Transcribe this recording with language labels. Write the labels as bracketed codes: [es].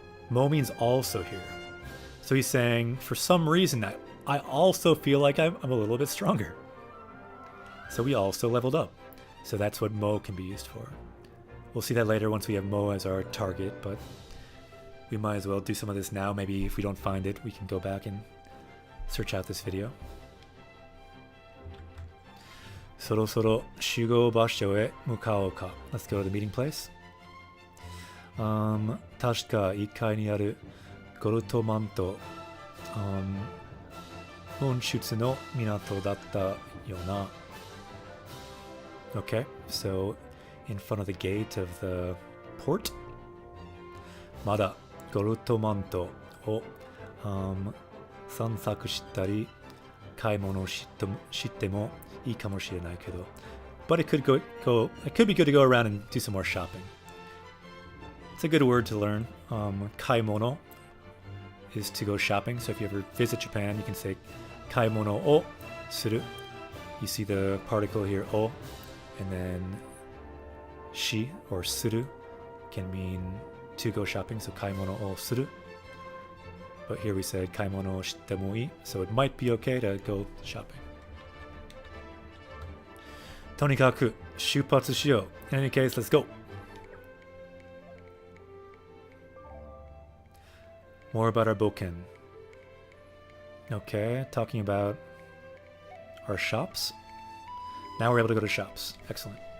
[en] Mo means also here. So he's saying, for some reason, I also feel like I'm a little bit stronger. So we also leveled up. So that's what Mo can be used for. We'll see that later once we have Mo as our target, but we might as well do some of this now. Maybe if we don't find it, we can go back and search out this video. [ja] そろそろ集合場所へ向かおうか. [en] Let's go to the meeting place. [ja] 確か1階にあるゴルトマント、本出の港だったよな. [en] Okay, so in front of the gate of the port. [ja] まだゴルトマントを、散策したり買い物してもいいかもしれないけど. [en] But it could be good to go around and do some more shopping. It's a good word to learn. 買い物 is to go shopping. So if you ever visit Japan, you can say [ja] 買い物をする. [en] You see the particle here, o, and then shi or suru can mean to go shopping. [ja] So 買い物をする. [en] But here we said [ja] 買い物をしてもいい. [en] So it might be okay to go shopping. [ja] とにかく出発しよう. [en] In any case, let's go. More about our boken. Okay, talking about our shops. Now we're able to go to shops. Excellent.